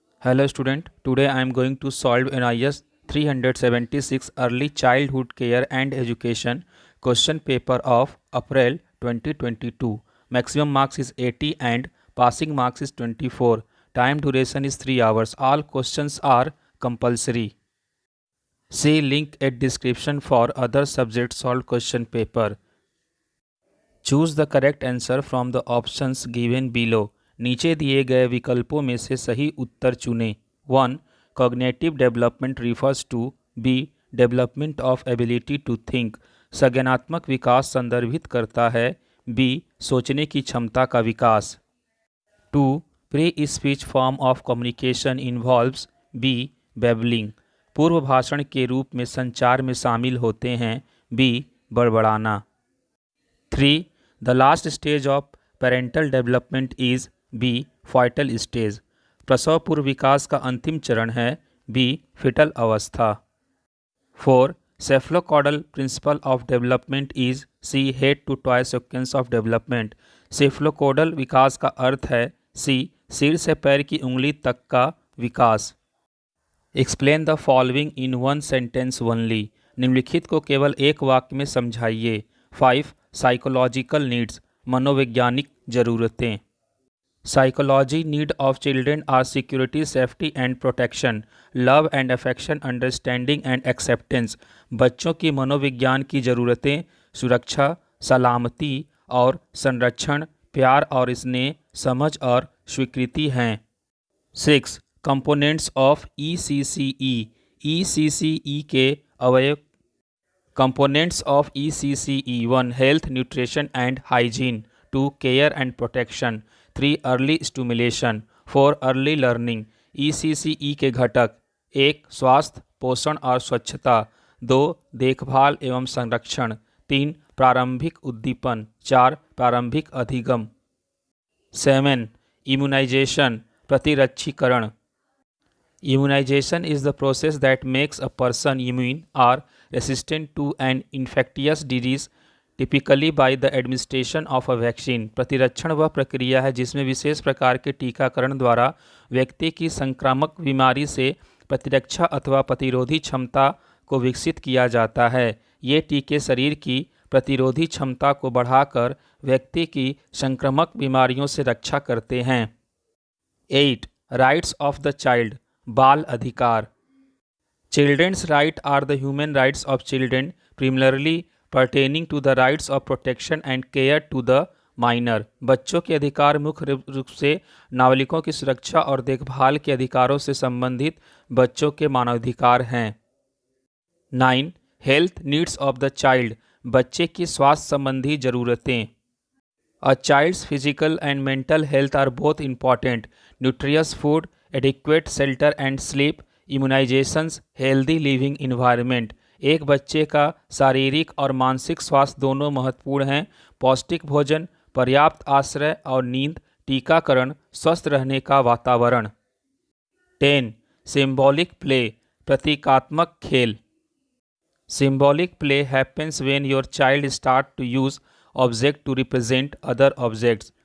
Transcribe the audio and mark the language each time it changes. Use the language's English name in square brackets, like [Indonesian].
[English] Hello student, today I am going to solve an IS 376 Early Childhood Care and Education question paper of April 2022. Maximum marks is 80 and passing marks is 24. Time duration is 3 hours. All questions are compulsory. See link at description for other subject solved question paper. Choose the correct answer from the options given below. [Hindi] नीचे दिए गए विकल्पों में से सही उत्तर चुनें। 1. [English] Cognitive development refers to be development of ability to think. [Hindi] संज्ञानात्मक विकास संदर्भित करता है बी सोचने की क्षमता का विकास। [English] 2. Pre speech form of communication involves be babbling. [Hindi] पूर्व भाषण के रूप में संचार में शामिल होते हैं B बड़बड़ाना। 3. [English] The last stage of parental development is B. Fetal stage. [Hindi] प्रसव पूर्व विकास का अंतिम चरण है B. fetal अवस्था। 4. [English] Cephalocaudal principle of development is C. head to toe sequence of development. [Hindi] Cephalocaudal विकास का अर्थ है C. सिर से पैर की उंगली तक का विकास। [English] Explain the following in one sentence only. [Hindi] निम्नलिखित को केवल एक वाक्य में समझाइए। 5. [English] psychological needs [Hindi] मनोवैज्ञानिक ज़रूरतें। [English] Psychology need of children are security safety and protection love and affection understanding and acceptance. [Hindi] बच्चों की मनोविज्ञान की ज़रूरतें सुरक्षा सलामती और संरक्षण प्यार और स्नेह समझ और स्वीकृति हैं। 6. [English] components of ECCE [Hindi] के अवयव [English] Components of ECCE 1. Health, nutrition and hygiene. 2. Care and protection. 3. Early stimulation. 4. Early learning. ECCE [Hindi] के घटक [English] 1. [Hindi] स्वास्थ्य पोषण और स्वच्छता। 2. देखभाल एवं संरक्षण। 3. प्रारंभिक उद्दीपन। 4. प्रारंभिक अधिगम। 7. [English] Immunization प्रतिरक्षीकरण। Immunization is the process that makes a person immune or resistant to an infectious disease, typically by the administration of a vaccine. [Hindi] प्रतिरक्षण वह प्रक्रिया है जिसमें विशेष प्रकार के टीकाकरण द्वारा व्यक्ति की संक्रामक बीमारी से प्रतिरक्षा अथवा प्रतिरोधी क्षमता को विकसित किया जाता है। ये टीके शरीर की प्रतिरोधी क्षमता को बढ़ाकर व्यक्ति की संक्रामक बीमारियों से रक्षा करते हैं। 8. [English] rights of the child [Hindi] बाल अधिकार। [English] Children's rights are the human rights of children, primarily pertaining to the rights of protection and care to the minor. [Hindi] बच्चों के अधिकार मुख्य रूप से नाबालिगों की सुरक्षा और देखभाल के अधिकारों से संबंधित बच्चों के मानवाधिकार हैं। 9. [English] health needs of the child [Hindi] बच्चे की स्वास्थ्य संबंधी ज़रूरतें। [English] A child's physical and mental health are both important. Nutritious food, adequate shelter and sleep, immunizations, healthy living environment. [Hindi] एक बच्चे का शारीरिक और मानसिक स्वास्थ्य दोनों महत्वपूर्ण हैं। पौष्टिक भोजन पर्याप्त आश्रय और नींद टीकाकरण स्वस्थ रहने का वातावरण। 10. [English] symbolic play [Hindi] प्रतीकात्मक खेल। [English] Symbolic play happens when your child start to use object to represent other objects.